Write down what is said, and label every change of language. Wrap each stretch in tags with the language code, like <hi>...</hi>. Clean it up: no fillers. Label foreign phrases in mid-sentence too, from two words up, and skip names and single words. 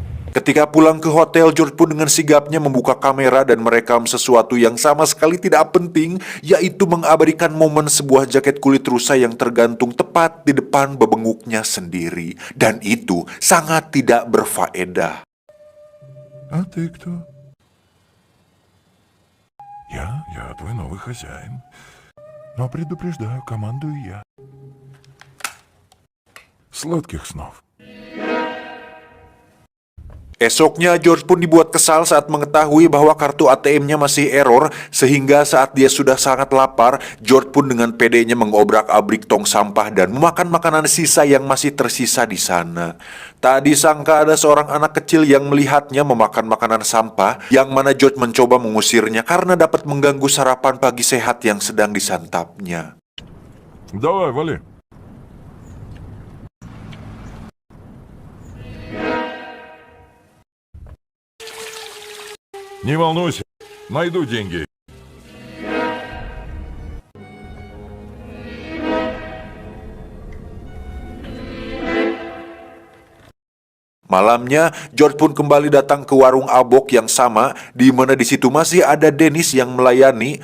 <id>Ketika pulang ke hotel, George pun dengan sigapnya membuka kamera dan merekam sesuatu yang sama sekali tidak penting, yaitu mengabadikan momen sebuah jaket kulit rusa yang tergantung tepat di depan bebenguknya sendiri. Dan itu sangat tidak berfaedah.</id> <ru>А ты кто? Я твой новый хозяин. Но предупреждаю, командую я. Сладких снов.</ru> <id>Esoknya, George pun dibuat kesal saat mengetahui bahwa kartu ATM-nya masih error, sehingga saat dia sudah sangat lapar, George pun dengan pedenya mengobrak-abrik tong sampah dan memakan makanan sisa yang masih tersisa di sana. Tak disangka ada seorang anak kecil yang melihatnya memakan makanan sampah, yang mana George mencoba mengusirnya karena dapat mengganggu sarapan pagi sehat yang sedang disantapnya.</id> <ru>Давай, вали. Не волнуйся, найду деньги.</ru> <id>Malamnya, George pun kembali datang ke warung Abok yang sama, di mana di situ masih ada Dennis yang melayani.</id>